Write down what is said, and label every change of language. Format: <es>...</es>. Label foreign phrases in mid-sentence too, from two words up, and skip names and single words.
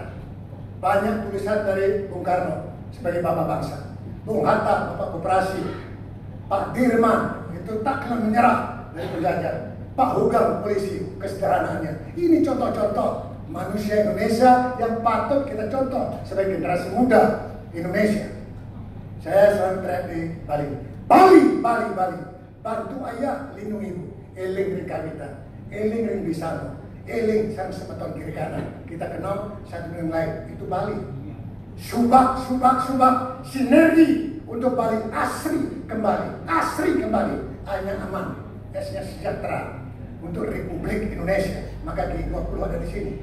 <id>Banyak tulisan dari Bung Karno sebagai bapak bangsa, Bung Hatta bapak koperasi, Pak Dirman itu tak akan menyerah dari penjajah, Pak Hugeng polisi kesederhanaannya. Ini contoh-contoh manusia Indonesia yang patut kita contoh sebagai generasi muda Indonesia. Saya selalu teriak di Bali. Bantu ayah, lindungi ibu.</id> <ban>Eling ring kawita, eling ring bisano, eling sang semeton kiri kanan.</ban> <id>Kita kenal satu dengan lain. Itu Bali. Subak, sinergi untuk Bali asri kembali. Hanya aman, esnya sejahtera untuk Republik Indonesia. Maka G20 ada di sini.</id>